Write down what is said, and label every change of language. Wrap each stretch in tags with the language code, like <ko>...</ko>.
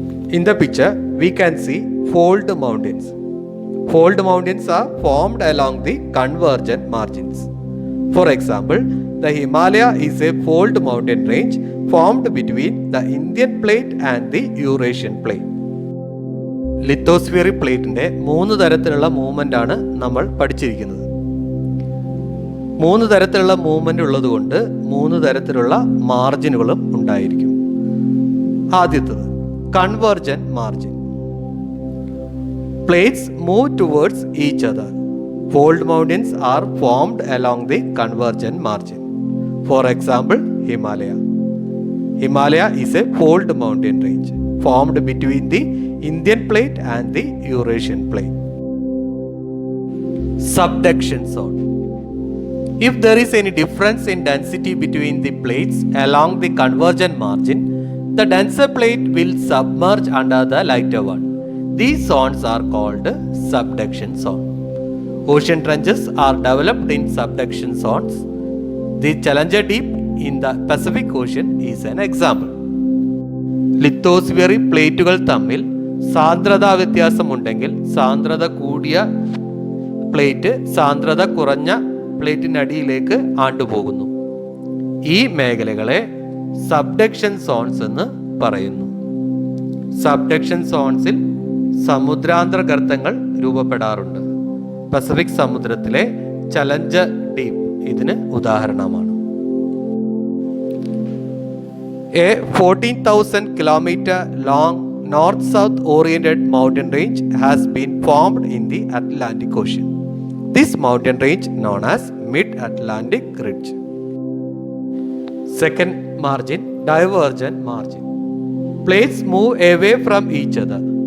<en>In the picture we can see fold mountains. Fold mountains are formed along the convergent margins. For example, the Himalaya is a fold mountain range formed between the Indian plate and the Eurasian plate.</en> <ml>Lithospheric പ്ലേറ്റിന്റെ 3 തരത്തിലുള്ള movement ആണ് നമ്മൾ പഠിച്ചിരിക്കുന്നത്. 3 തരത്തിലുള്ള movement ഉള്ളതുകൊണ്ട് 3 തരത്തിലുള്ള മാർജിനുകളും ഉണ്ടായിരിക്കും. ആദ്യത്തേത് convergent margin.</ml> <en>Plates move towards each other. Fold mountains are formed along the convergent margin. For example, Himalaya. Himalaya is a fold mountain range formed between the Indian plate and the Eurasian plate. Subduction zone. If there is any difference in density between the plates along the convergent margin, the denser plate will submerge under the lighter one. These zones are called subduction zone. Ocean trenches are developed in subduction zones. The Challenger Deep in the Pacific Ocean is an example.</en> <ml>ലിത്തോസ്ഫിയറി പ്ലേറ്റുകൾ തമ്മിൽ സാന്ദ്രതാ വ്യത്യാസമുണ്ടെങ്കിൽ സാന്ദ്രത കൂടിയ plate സാന്ദ്രത കുറഞ്ഞ പ്ലേറ്റിനടിയിലേക്ക് ആണ്ടുപോകുന്നു. ഈ മേഖലകളെ subduction zones എന്ന് പറയുന്നു. സബ്ഡക്ഷൻ സോൺസിൽ സമുദ്രാന്തര ഗർത്തങ്ങൾ രൂപപ്പെടാറുണ്ട്. പസഫിക് സമുദ്രത്തിലെ ചലഞ്ചർ ഡീപ്പ് ഇതിന് ഉദാഹരണമാണ്.</ml> <en>A 14,000 kilometer long north-south oriented mountain range has been formed in the Atlantic Ocean. This mountain range known as Mid-Atlantic Ridge. Second margin, divergent margin. Plates move away from each other.</en>